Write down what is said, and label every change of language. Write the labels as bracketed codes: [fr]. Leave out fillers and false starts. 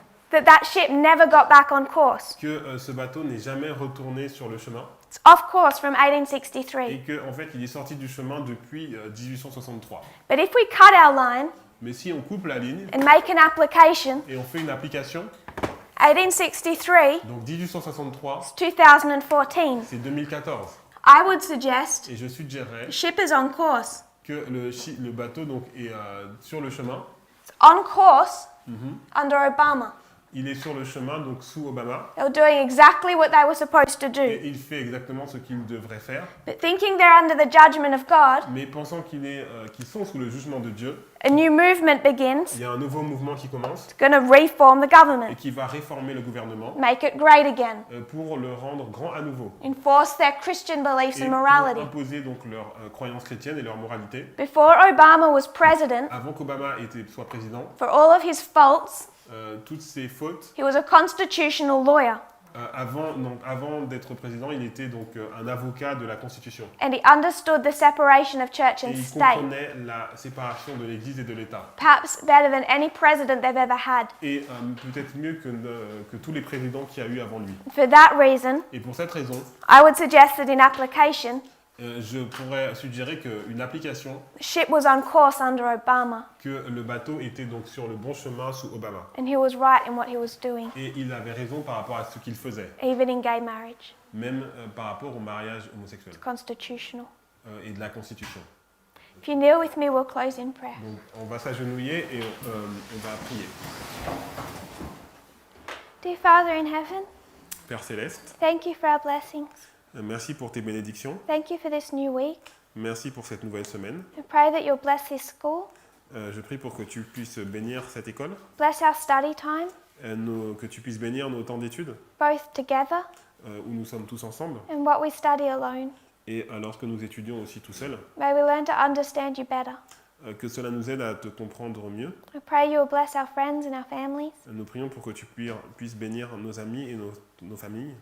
[en] that ship never got back on course. [fr] que ce bateau n'est jamais retourné sur le chemin [en] It's off course from [fr] et [en] 1863. [fr] qu'en fait il est sorti du chemin depuis 1863. [en] But if we cut our line [fr] Mais si on coupe la ligne [en] and make an application, [fr] et on fait une application, [en] 1863 [fr] donc 1863, [en] is 2014. [fr] c'est 2014. [en] I would suggest [fr] Et je suggérerais [en] the ship is on course. [fr] que le bateau donc, est sur le chemin. [en] It's on course under Obama. [fr] Il est sur le chemin donc sous Obama [en] They were doing exactly what they were supposed to do. [fr] et il fait exactement ce qu'il devrait faire. [en] But thinking they're under the judgment of God, [fr] Mais pensant qu'ils sont sous le jugement de Dieu, [en] a new movement begins. [fr] il y a un nouveau mouvement qui commence [en] It's going to reform the [fr] et [en] government, [fr] qui va réformer le gouvernement [en] make it great again, [fr] pour le rendre grand à nouveau. [en] enforce their Christian beliefs [fr] Et [en] and [fr] pour [en] morality. [fr] imposer donc leurs croyances chrétiennes et leur moralité. [en] Before Obama was president, [fr] Avant qu'Obama soit président, [en] for all of his faults, [fr] toutes ses fautes, [en] he was a constitutional lawyer [fr] avant d'être président, il était donc un avocat de la Constitution. [en] and he understood the separation of church [fr] Et [en] and [fr] il [en] state, [fr] comprenait la séparation de l'Église et de l'État. [en] perhaps better than any president they've ever had. [fr] Et peut-être mieux que tous les présidents qu'il y a eu avant lui. [en] For that reason, [fr] Et pour cette raison, [en] I would suggest that in application, [fr] je pourrais suggérer qu'une application, [en] the ship was on course under Obama [fr] que le bateau était donc sur le bon chemin sous Obama. [en] and he was right in what he was doing, [fr] Et il avait raison par rapport à ce qu'il faisait, [en] even in gay marriage. [fr] même par rapport au mariage homosexuel [en] It's constitutional. [fr] et de la Constitution. [en] If you kneel with me, we'll close in prayer. [fr] Donc on va s'agenouiller et on va prier. [en] Dear Father in heaven, [fr] Père Céleste, [en] thank you for our blessings. [fr] merci pour tes bénédictions, [en] Thank you for this new week. [fr] merci pour cette nouvelle semaine. [en] I pray that you'll bless this school, [fr] Je prie pour que tu puisses bénir cette école, [en] bless our study time, [fr] que tu puisses bénir nos temps d'études, [en] both together [fr] où nous sommes tous ensemble, [en] and what we study alone. [fr] Et lorsque nous étudions aussi tout seuls, [en] may we learn to understand you better. [fr] que cela nous aide à te comprendre mieux. [en] I pray you will bless our friends and our families, [fr] Nous prions pour que tu puisses bénir nos amis et nos familles,